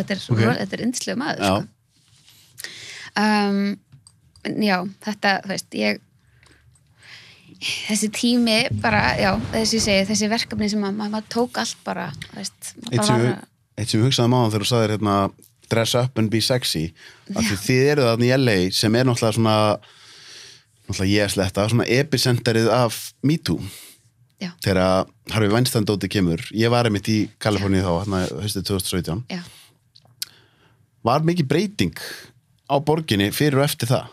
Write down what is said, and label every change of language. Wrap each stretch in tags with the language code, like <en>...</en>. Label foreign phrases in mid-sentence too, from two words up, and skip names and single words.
<is>Þetta yndislegur maður, sko. Já, þetta, þú veist, þessi tími bara, já, þessi verkefni sem maður tók allt bara, veist. Eitt sem við hugsaðum á þegar þú sagðir hérna</is> <en>dress up and be sexy,</en> <is>að þið eru þarna í LA sem náttúrulega ég sletta, svona epicenterið af Me Too. Já. Þegar Harvey Weinstein dótið kemur, ég var einmitt í Kaliforníu þá, hérna haustið 2017. Já. Var mikið breyting á borginni fyrir og eftir það?</is>